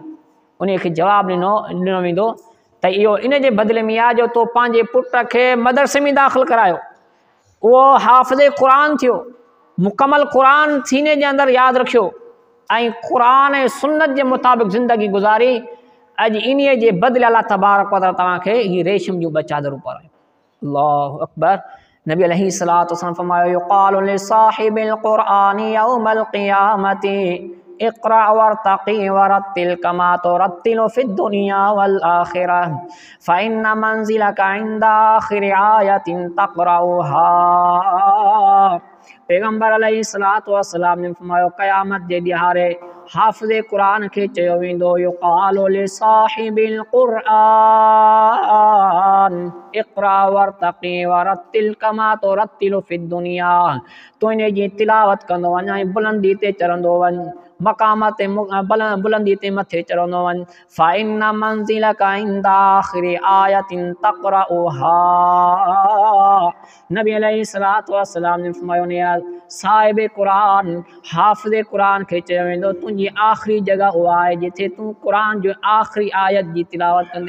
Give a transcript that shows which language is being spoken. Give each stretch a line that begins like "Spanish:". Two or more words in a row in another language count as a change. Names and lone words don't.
Sindhi: उन खे जवाबु ॾिनो वेंदो त इहो इन जे बदिले में आहे जो तो पंहिंजे पुट खे मदरसे में दाख़िल करायो, उहो हाफ़िज़ क़ुरान थियो, मुकमल क़ुरान सीने जे अंदरि यादि रखियो ऐं क़ुरान ऐं सुन्नत जे मुताबिक़ ज़िंदगी गुज़ारी। अॼु इन्हीअ जे बदिले अल्लाह तबारक व तआला तव्हांखे हीअ रेशम जूं ॿ चादरूं पारायूं।
Arabic: الله أكبر.
Sindhi: नबी अलैहिस्सलातु वस्सलाम फरमायो
Arabic: يقال لصاحب القرآن يوم القيامة اقرأ وارتق ورتل كما ترتل في الدنيا والآخرة فإن منزلك عند آخر آية تقرؤها.
Sindhi: पैगंबर अलैहिस्सलातु वस्सलाम ने फरमायो क़यामत जे ॾियारे हाफ़िज़ क़ुरान खे चयो वेंदो
Arabic: يقال لصاحب القرآن اقرأ وارتق ورتل كما ترتل في الدنيا.
Sindhi: तूं इन जी तिलावत कंदो वञ ऐं बुलंदी ते चढ़ंदो वञ, मक़ाम ते बुलंदी ते मथे चढ़ंदो वञ।
Arabic: فإن منزلك عند آخر آية تقرؤها.
Sindhi: नबी अलैहिस्सलातु वस्सलाम ने फरमायो साहिब क़ुरान हाफ़िज़ क़ुरान खे चयो वेंदो तुंहिंजी आख़िरी जॻह उहा आहे जिथे तूं क़ुरान जो आख़िरी आयत जी तिलावत कंदे।